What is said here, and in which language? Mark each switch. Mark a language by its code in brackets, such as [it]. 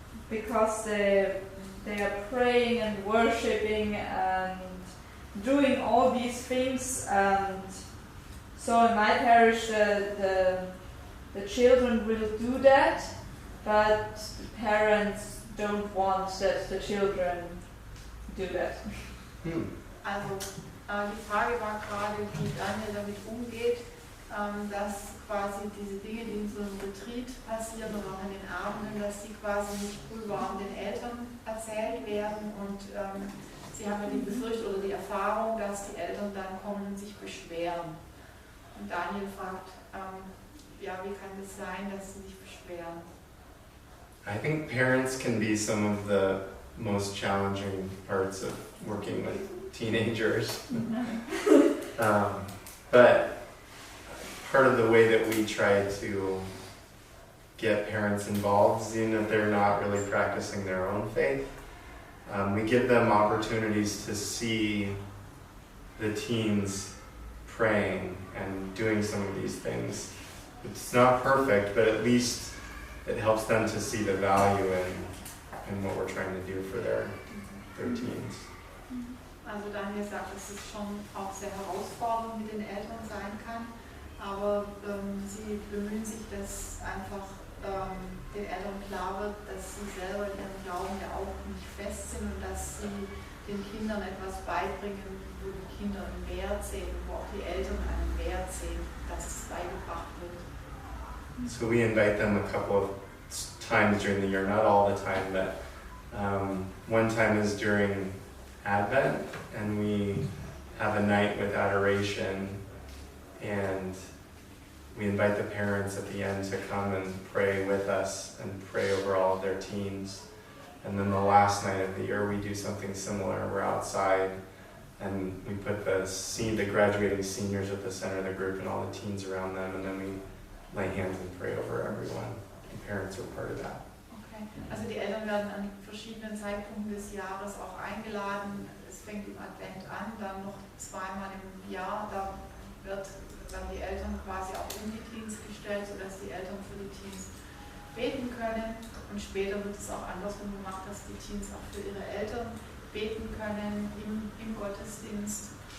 [en] Because they are praying and worshipping and doing all these things, and so in my parish the children will do that, but the parents don't want that the children do that. [de] Also die Frage war gerade, wie Daniel damit umgeht, dass quasi diese Dinge, die in so einem Retreat passieren oder auch an den Abenden, dass die quasi nicht brühwarm den Eltern erzählt werden, und sie haben ja die Befürchtung oder die Erfahrung, dass die Eltern dann kommen und sich beschweren. Und Daniel fragt, ja, wie kann es sein, dass sie sich beschweren? [en] I think parents can be some of the most challenging parts of working with teenagers. But part of the way that we try to get parents involved is even if they're not really practicing their own faith. We give them opportunities to see the teens praying and doing some of these things. It's not perfect, but at least it helps them to see the value in what we're trying to do for their teens. Also Daniel sagt, dass es schon auch sehr herausfordernd mit den Eltern sein kann, aber sie bemühen sich, dass einfach den Eltern klar wird, dass sie selber in ihrem Glauben ja auch nicht fest sind und dass sie den Kindern etwas beibringen, wo die Kinder einen Wert sehen, wo auch die Eltern einen Wert sehen, dass es beigebracht wird. So we invite them a couple of times during the year, not all the time, but one time is during Advent, and we have a night with adoration, and we invite the parents at the end to come and pray with us and pray over all of their teens. And then the last night of the year we do something similar. We're outside and we put the graduating seniors at the center of the group and all the teens around them, and then we lay hands and pray over everyone. The parents are part of that. Okay. [de] Also die Eltern werden an verschiedenen Zeitpunkten des Jahres auch eingeladen. Es fängt im Advent an, dann noch zweimal im Jahr. Da werden die Eltern quasi auch um die Teens gestellt, sodass die Eltern für die Teens beten können. Und später wird es auch andersrum gemacht, dass die Teens auch für ihre Eltern beten können im Gottesdienst.